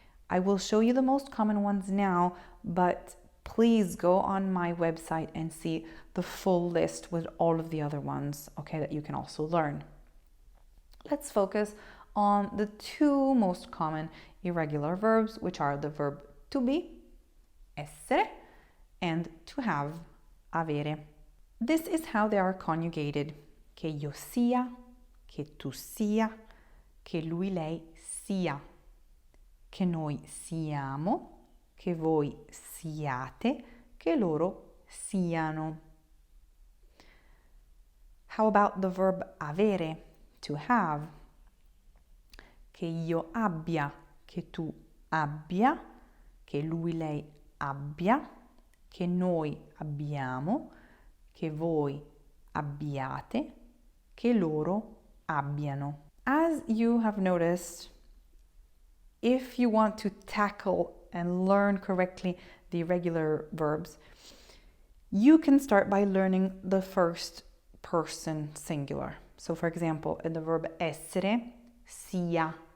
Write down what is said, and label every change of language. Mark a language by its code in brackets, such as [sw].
[en] I will show you the most common ones now, but please go on my website and see the full list with all of the other ones, okay, that you can also learn. Let's focus on the two most common irregular verbs, which are the verb to be, essere, and to have, avere. This is how they are conjugated. [it] Che io sia, che tu sia, che lui lei sia, che noi siamo, che voi siate, che loro siano. [en] How about the verb avere, to have? [it] Che io abbia, che tu abbia, che lui lei abbia, che noi abbiamo, che voi abbiate, che loro abbiano. [en] As you have noticed, if you want to tackle and learn correctly the irregular verbs, you can start by learning the first person singular. So for example, in the verb essere, sia.